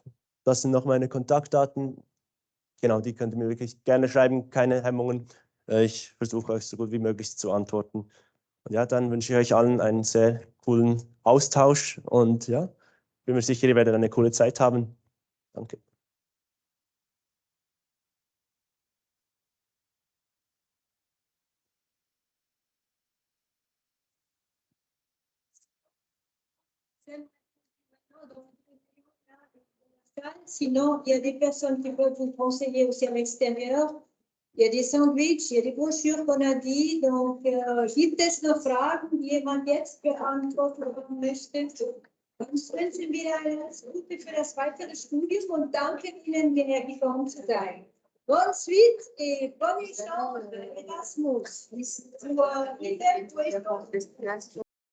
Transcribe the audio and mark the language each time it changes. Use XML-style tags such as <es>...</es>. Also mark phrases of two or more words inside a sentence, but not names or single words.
<de>Das sind noch meine Kontaktdaten. Genau, die könnt ihr mir wirklich gerne schreiben, keine Hemmungen. Ich versuche euch so gut wie möglich zu antworten. Und ja, dann wünsche ich euch allen einen sehr coolen Austausch und ja, bin mir sicher, ihr werdet eine coole Zeit haben. Danke.</de> <fr>Sinon, il y a des personnes qui peuvent vous conseiller aussi à l'extérieur. Il y a des Sandwiches, il y a des Broschüren qu'on a dit. Donc,</fr> <de>gibt es noch Fragen, die jemand jetzt beantworten möchte? Sonst wünschen wir alles Gute für das weitere Studium und danke Ihnen, hierher gekommen zu sein.</de> <fr>Bonne suite et bonne chance Erasmus.</fr>